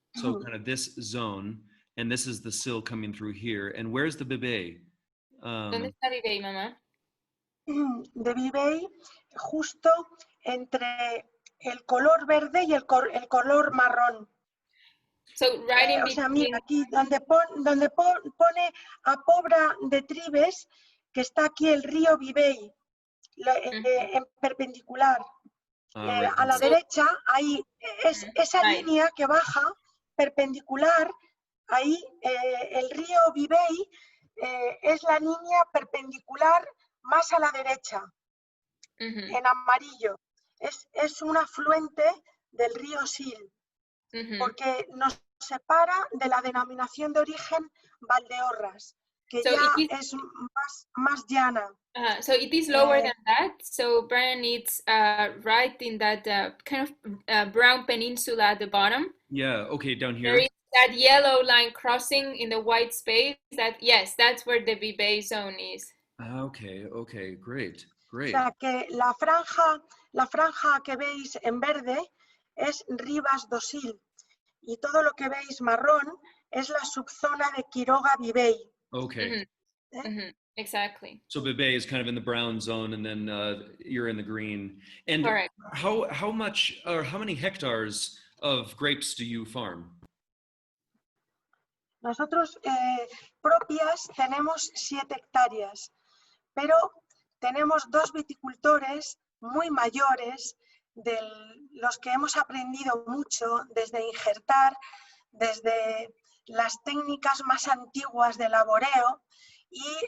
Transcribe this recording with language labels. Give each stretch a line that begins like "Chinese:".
English: So kind of this zone, and this is the Sil coming through here. And where's the Vivet?
Spanish: ¿Dónde está Vivet, mamá? De Vivet, justo entre el color verde y el color marrón.
English: So right in
Spanish: O sea,
English: between.
Spanish: mira, aquí donde pone a Pobra de Tribes, que está aquí el río Vivet, en perpendicular.
English: Right.
Spanish: A la derecha, ahí es esa línea que baja perpendicular, ahí el río Vivet es la línea perpendicular más a la derecha, en amarillo. Es un afluente del río Sil, porque nos separa de la denominación de origen Valdeorras, que so ya es más llana.
English: So it is lower than that. So Bryan, it's right in that kind of brown peninsula at the bottom. Yeah, okay, down here. There is that yellow line crossing in the white space. That's where the Vivet zone is. Okay, great.
Spanish: O sea que la franja que veis en verde es Ribas do Sil y todo lo que veis marrón es la subzona de Quiroga Vivet.
English: Okay. Exactly. So Vivet is kind of in the brown zone, and then you're in the green. And correct. How much or how many hectares of grapes do you farm?
Spanish: Nosotros propias tenemos 7 hectáreas, pero tenemos 2 viticultores muy mayores, de los que hemos aprendido mucho desde injertar, desde las técnicas más antiguas de laboreo, y